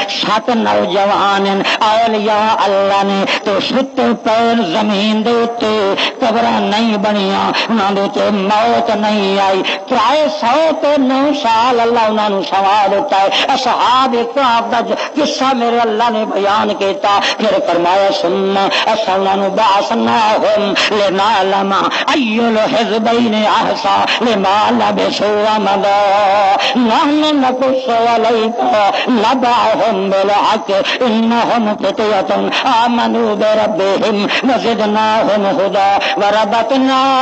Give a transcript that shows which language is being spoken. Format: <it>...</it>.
<pa>سات نوجوان اولیاء اللہ نے تو ستے پیر زمین دے اتے قبراں نہیں بنیاں انہاں دے تے موت نہیں آئی. 309 سال اللہ انہاں نو سوا دیتا ہے. اصحاب کہف دا قصہ میرے اللہ نے بیان کیتا. پھر فرمایا</pa> <ar>ثم اصلنا بعثناهم لنعلم اي الحزبين احصى لما لبثوا امدا نحن نقص عليك نبأهم بالحق انهم فتية آمنوا بربهم وزدناهم هدى وربطنا</ar>